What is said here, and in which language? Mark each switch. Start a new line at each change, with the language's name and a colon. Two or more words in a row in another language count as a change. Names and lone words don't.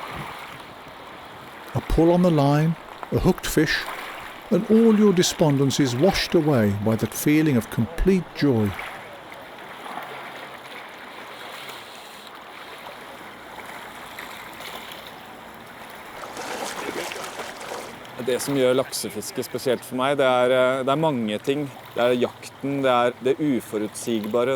English: A pull on the line, a hooked fish, and all your despondency is washed away by that feeling of complete joy.
Norwegian: Det som gjør laksefiske spesielt for meg, det er mange ting. Det er jakten, det er det uforutsigbare.